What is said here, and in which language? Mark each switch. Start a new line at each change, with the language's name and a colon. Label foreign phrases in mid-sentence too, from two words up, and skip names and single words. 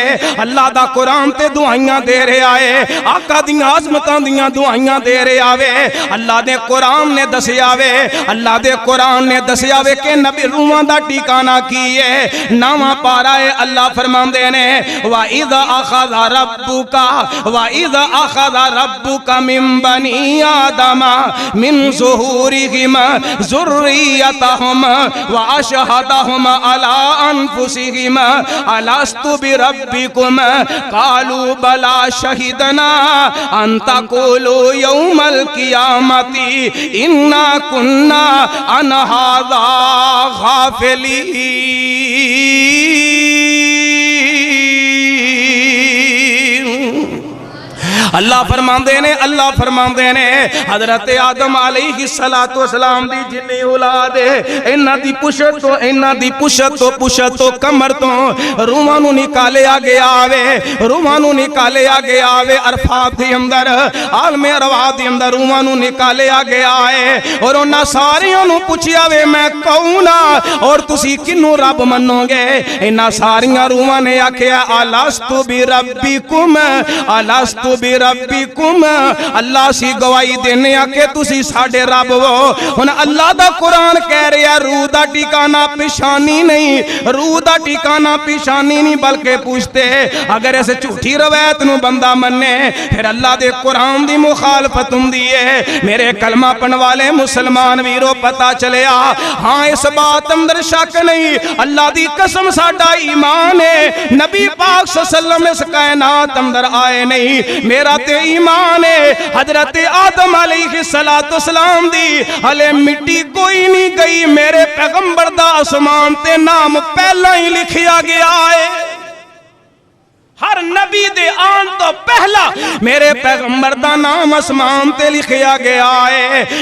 Punjabi: اللہ دا قرآن تے دہائیاں دے رہا ہے، آقا دی عظمتاں دیاں دہائیاں دے رہا اے. اللہ دے قرآن نے دسیا اے، اللہ دے قرآن نے دسیا اے کہ نبی روحاں دا ٹھکانہ کی ہے. نواں پارہ ہے اللہ فرماندے نے
Arabic: وَإِذْ أَخَذَ رَبُّكَ مِنْ بَنِي آدَمَ مِنْ ظُهُورِهِمْ ذُرِّيَّتَهُمْ وَأَشْهَدَهُمْ عَلَى أَنْفُسِهِمْ أَلَسْتُ بِرَبِّكُمْ قَالُوا بَلَى شَهِدْنَا أَنْ تَقُولُوا يَوْمَ الْقِيَامَةِ إِنَّا كُنَّا عَنْ هَذَا غَافِلِينَ.
Punjabi: اللہ فرماندے نے حضرت آدم
Arabic: عَلَيْهِ الصَّلَاةُ وَالسَّلَامُ
Punjabi: دی جنی اولاد ہے انہاں دی پشت توں کمر توں روحاں نوں کڈھیا گیا اے، روحاں نوں کڈھیا گیا اے. عرفات دے اندر عالم ارواح دے اندر روحاں نوں کڈھیا گیا ہے اور انہاں ساریاں نوں پچھیا اے میں کون ہاں اور تسی کہنوں رب منو گے? انہاں ساریاں روحاں نے آکھیا
Arabic: أَلَسْتُ بِرَبِّكُمْ أَلَسْتُ بِرَبِّكُمْ,
Punjabi: اللہ سی گواہی دینے آکے تسی ساڈے رب ہو. ہن اللہ دا قرآن کہہ رہا روح دا ٹھکانہ پیشانی نہیں، روح دا ٹھکانہ پیشانی نہیں بلکہ پشت. اگر اس جھوٹی روایت نوں بندہ منے فیر اللہ دے قرآن دی مخالفت ہندی ہے. میرے کلمہ پڑھن والے مسلمان ویرو پتا چلیا ہاں اس بات اندر شک نہیں، اللہ دی قسم ساڈا ایمان ہے نبی پاک
Arabic: صَلَّى اللهُ عَلَيْهِ وَسَلَّمَ
Punjabi: کائنات اندر آئے نہیں. میرا تے ایمان ہے حضرت آدم
Arabic: عَلَيْهِ الصَّلَاةُ وَالسَّلَامُ
Punjabi: دی حالے مٹی کوئی نہیں گئی، میرے پیغمبر دا اسمان تے ناں پہلاں ای لکھیا گیا ہے. ہر نبی دے آن توں پہلاں میرے پیغمبر دا ناں اسمان تے لکھیا گیا ہے.